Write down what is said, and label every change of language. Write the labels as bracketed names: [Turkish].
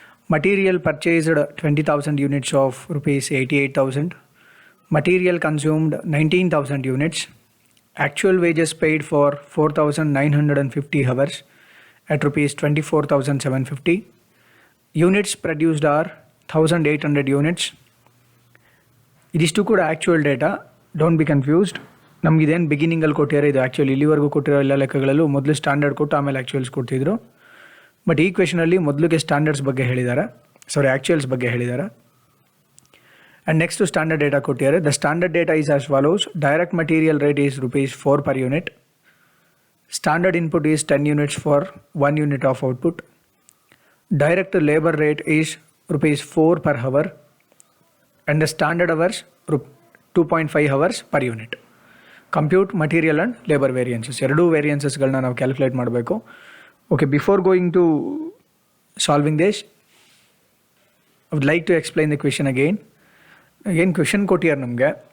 [English] Material purchased 20,000 units of rupees 88,000. Material consumed 19,000 units. Actual wages paid for 4,950 hours at rupees 24,750. Units produced are 1,800 units. [Kannada] ಇದಿಷ್ಟು ಕೂಡ actual data, [English] Don't be confused. [Kannada] ನಮಗಿದೇನು ಬಿಗಿನಿಂಗಲ್ಲಿ ಕೊಟ್ಟಿದ್ದಾರೆ ಇದು actually ಇಲ್ಲಿವರೆಗೂ ಕೊಟ್ಟಿರೋ ಎಲ್ಲ ಲೆಕ್ಕಗಳಲ್ಲೂ ಮೊದಲು standard ಕೊಟ್ಟು ಆಮೇಲೆ ಆ್ಯಕ್ಚುಯಲ್ಸ್ ಕೊಡ್ತಿದ್ರು. ಬಟ್ ಈ ಕ್ವೆಶನಲ್ಲಿ ಮೊದಲಿಗೆ ಸ್ಟ್ಯಾಂಡರ್ಡ್ಸ್ ಬಗ್ಗೆ ಹೇಳಿದ್ದಾರೆ, ಆ್ಯಕ್ಚುಯಲ್ಸ್ ಬಗ್ಗೆ ಹೇಳಿದ್ದಾರೆ. [English] and next standard data [Kannada] ಕೊಟ್ಟಿದ್ದಾರೆ. [English] The standard data is as follows. Direct material rate is rupees 4 per unit. Standard input is 10 units for 1 unit of output. Direct labor rate is rupees 4 per hour. And the standard hours 2.5 hours per unit. Compute material and labour variances, [Kannada] ಎರಡೂ ವೇರಿಯನ್ಸಸ್ಗಳನ್ನ ನಾವು calculate ಮಾಡಬೇಕು. [English] Okay, before going to solving this I would like to explain the question again. [Kannada] Question ಕೊಟ್ಟಿದ್ದಾರೆ ನಮಗೆ.